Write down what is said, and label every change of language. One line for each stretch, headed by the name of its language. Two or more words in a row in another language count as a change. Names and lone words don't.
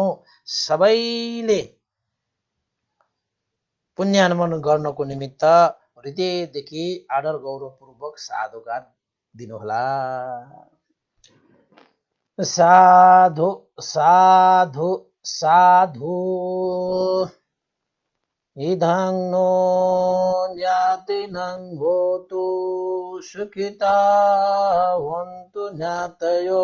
Nepali: सबैले पुण्यानुमोदन गर्नको निमित्त हृदयदेखि आदर गौरवपूर्वक साधुवाद दिनुहोला। साधु साधु साधु।
Pali: इदं नो ज्ञातिनं होतु सुखिता हन्तु ज्ञातयो।